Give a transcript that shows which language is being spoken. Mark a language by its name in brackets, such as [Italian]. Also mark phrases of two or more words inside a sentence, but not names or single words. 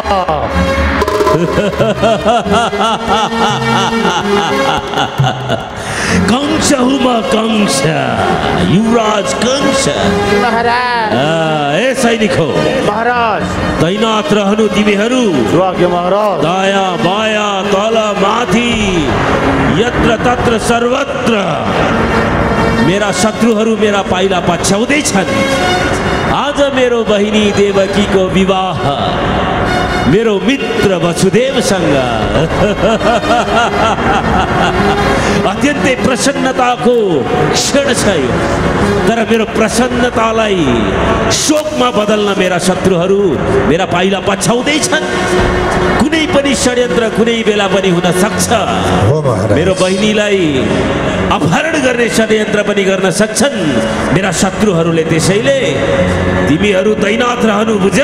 [Nepali] कंस हुँ म कंस युवराज कंस महाराज ए सैनिक हो महाराज तैनात रहनु तिमीहरू महाराज दायाँ बायाँ तल माथि यत्र तत्र सर्वत्र मेरा शत्रुहरू मेरा पाइला पछ्याउँदैछन् आज मेरो बहिनी देवकीको विवाह मेरो मित्र वसुदेवसँग अत्यन्तै प्रसन्नताको क्षण छ यो तर मेरो प्रसन्नतालाई शोकमा बदल्न मेरा शत्रुहरू मेरा पाइला पछ्याउँदैछन् कुनै पनि षड्यन्त्र कुनै बेला पनि हुन सक्छ मेरो बहिनीलाई अपहरण गर्ने षड्यन्त्र पनि गर्न सक्छन् मेरा शत्रुहरूले त्यसैले तिमीहरू तैनात रहनु बुझ्यौ